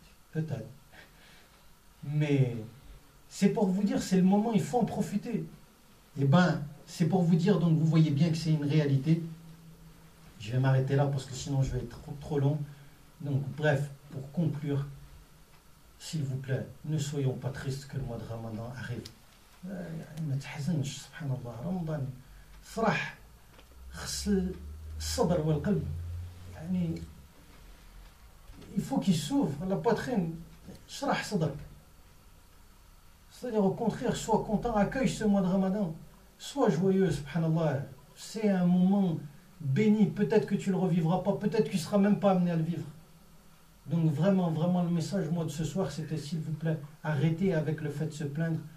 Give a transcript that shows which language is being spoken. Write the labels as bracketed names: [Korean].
[French] Peut-être. Mais c'est pour vous dire, c'est le moment, il faut en profiter. Eh bien, c'est pour vous dire, donc vous voyez bien que c'est une réalité. Je vais m'arrêter là parce que sinon je vais être trop long. Donc bref, pour conclure, s'il vous plaît, ne soyons pas tristes que le mois de Ramadan arrive. [Arabic] ما تحزنش سبحان الله رمضان فرح غسل الصدر والقلب يعني [French] il faut qu'il s'ouvre la poitrine [Arabic] شرح صدرك. [French] C'est-à-dire au contraire, sois content, accueille ce mois de Ramadan, sois joyeux, subhanallah. C'est un moment béni, peut-être que tu ne le revivras pas, peut-être que tu ne seras même pas amené à le vivre. Donc vraiment, vraiment, le message moi de ce soir, c'était s'il vous plaît, arrêtez avec le fait de se plaindre.